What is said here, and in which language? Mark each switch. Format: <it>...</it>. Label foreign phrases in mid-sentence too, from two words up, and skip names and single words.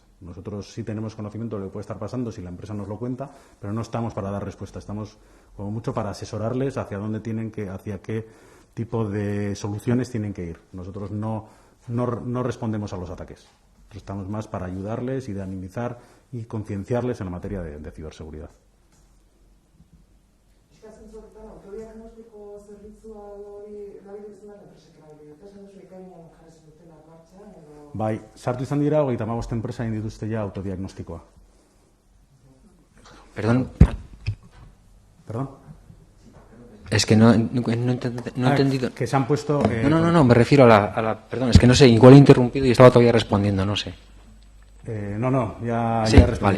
<es>Nosotros sí tenemos conocimiento de lo que puede estar pasando si la empresa nos lo cuenta, pero no estamos para dar respuesta, estamos como mucho para asesorarles hacia dónde tienen que, hacia qué tipo de soluciones tienen que ir. Nosotros no respondemos a los ataques. Nosotros estamos más para ayudarles y dinamizar y concienciarles en la materia de ciberseguridad.</es> <eu>Bai, sartu izan dira 35 enpresa egin dituzte ja autodiagnostikoa.</eu> <es>Perdón. ¿Perdón? Es que no he entendido. Que se han puesto... No, me refiero a la... Perdón, es que no sé, igual he interrumpido y estaba todavía respondiendo, no sé. Ya Sí, he respondido,</es>